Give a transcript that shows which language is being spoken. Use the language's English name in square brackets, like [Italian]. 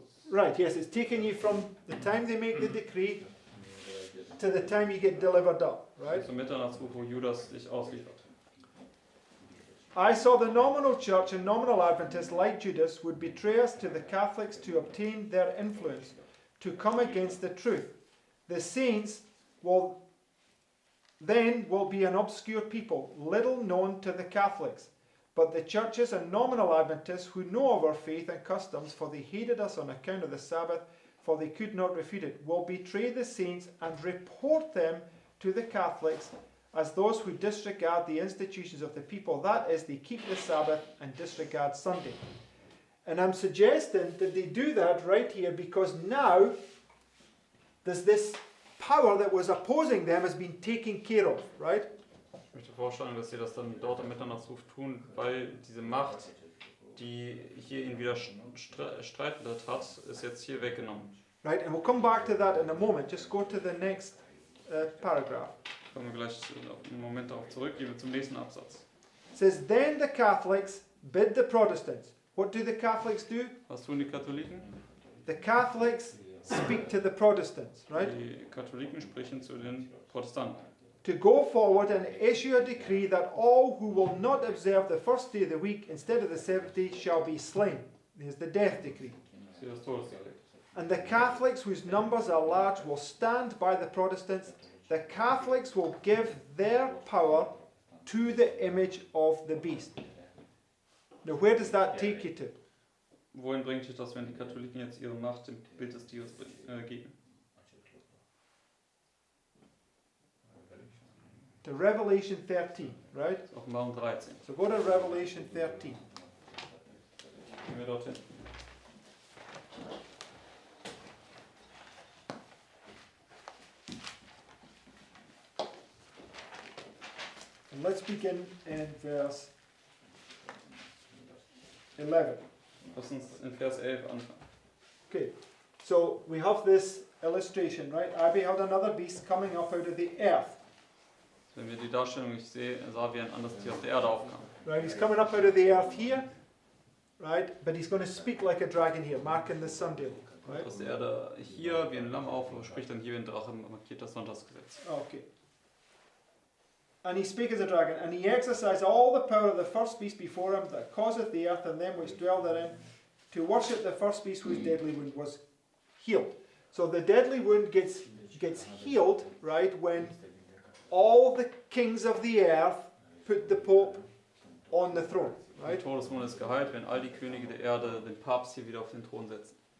[English] Right, yes, it's taking you from the time they make the decree to the time you get delivered up, right? [German] Zum Mitternachtsruf, wo Judas dich ausliefert. [English] I saw the nominal church and nominal Adventists, like Judas, would betray us to the Catholics to obtain their influence, to come against the truth. The saints will be an obscure people, little known to the Catholics. But the churches and nominal Adventists who know of our faith and customs, for they hated us on account of the Sabbath, for they could not refute it, will betray the saints and report them to the Catholics as those who disregard the institutions of the people. That is, they keep the Sabbath and disregard Sunday. And I'm suggesting that they do that right here because now there's this power that was opposing them has been taken care of, right? [German] Ich möchte vorstellen, dass sie das dann dort im Mitternachtsruf tun, weil diese Macht, die hier ihn wieder streitet hat, ist jetzt hier weggenommen. [English] Right, and we'll come back to that in a moment. Just go to the next paragraph. [German] Kommen wir gleich einen Moment darauf zurück, gehen wir zum nächsten Absatz. [English] It says, then the Catholics bid the Protestants. What do the Catholics do? [German] Was tun die Katholiken? [English] The Catholics speak to the Protestants, right? [German] Die Katholiken sprechen zu den Protestanten. [English] To go forward and issue a decree that all who will not observe the first day of the week instead of the seventh day shall be slain. There's the death decree. [German] Das ist hier das Todesdekret. [English] And the Catholics, whose numbers are large, will stand by the Protestants. The Catholics will give their power to the image of the beast. Now, where does that take you to? [German] wohin bringt dich das, wenn die Katholiken jetzt ihre Macht dem Bild des Tieres geben? [English] To Revelation 13, right? [German] Offenbarung 13. [English] So go to Revelation 13. [German] Gehen wir dorthin. [English] And let's begin in verse 11. [German] Lass uns in Vers 11 anfangen. [English] Okay, so we have this illustration, right? I beheld another beast coming up out of the earth. [German] Wenn wir die Darstellung nicht sehen, sah wie ein anderes Tier aus der Erde aufkam. [English] Right, he's coming up out of the earth here, right? But he's going to speak like a dragon here, marking the sundial, right? [German] Aus der Erde hier wie ein Lamm auf, aber spricht dann hier wie ein Drache, markiert das Sonntagsgesetz. [English] Okay. And he spake as a dragon, and he exercised all the power of the first beast before him, that causeth the earth and them which dwell therein, to worship the first beast whose deadly wound was healed. So the deadly wound gets healed, right, when all the kings of the earth put the Pope on the throne, [German] Der [English] right? [German] Todesmond ist geheilt, wenn all die Könige der Erde den Papst hier wieder auf den Thron setzen.